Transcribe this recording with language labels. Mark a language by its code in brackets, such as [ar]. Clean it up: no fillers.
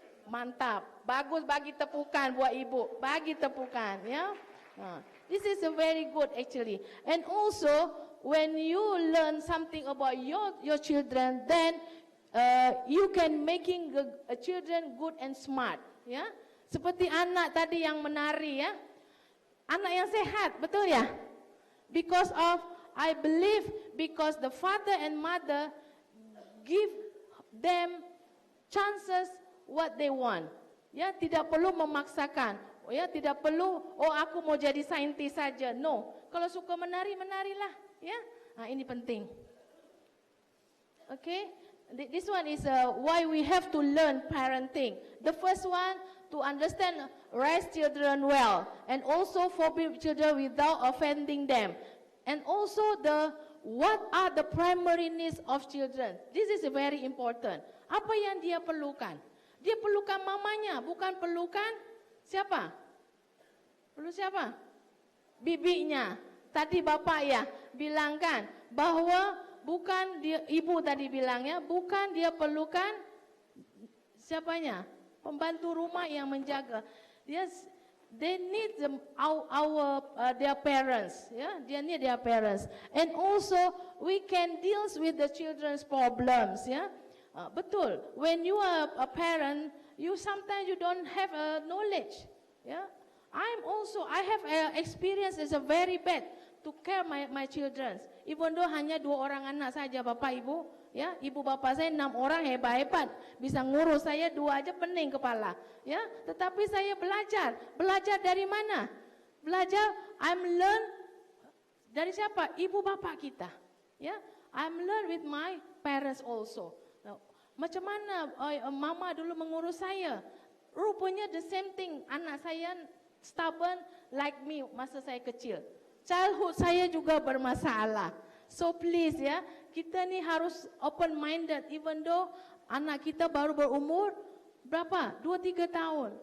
[ms] Mantap, bagus, bagi tepukan buat ibu, bagi tepukan ya. [en] This is a very good actually. And also when you learn something about your children, then you can making a children good and smart ya. [ms] Seperti anak tadi yang menari ya. Anak yang sehat, betul ya? [en] Because of, I believe, because the father and mother give them chances what they want. [ms] Ya, tidak perlu memaksakan. Ya, tidak perlu, oh aku mau jadi saintis saja. No, kalau suka menari, menarilah. Ya, ini penting. [en] Okay, this one is why we have to learn parenting. The first one, to understand, raise children well, and also forbid children without offending them, and also what are the primary needs of children. This is very important. [ms] Apa yang dia perlukan? Dia perlukan mamanya, bukan perlukan siapa? Perlu siapa? Bibinya. Tadi bapak ya bilangkan bahwa bukan dia, ibu tadi bilangnya, bukan dia perlukan siapanya? Pembantu rumah yang menjaga. [en] Yes, they need their parents. Yeah, they need their parents. And also we can deal with the children's problems. Yeah, betul. When you are a parent, you sometimes you don't have knowledge. Yeah, I have experience is a very bad to care my children. [ms] Even though hanya 2 orang anak saja bapak ibu. Ya, ibu bapak saya 6 orang hebat-hebat, bisa ngurus saya 2 aja pening kepala. Ya, tetapi saya belajar dari mana? Belajar, [en] I'm learn [ms] dari siapa? Ibu bapak kita. [en] Ya, I'm learn with my parents also. [ms] Nah, macam mana mama dulu mengurus saya? Rupanya [en] the same thing. [ms] Anak saya [en] stubborn like me [ms] masa saya kecil. Childhood saya juga bermasalah. So please ya, kita ni harus open minded even though anak kita baru berumur berapa? 2-3 tahun.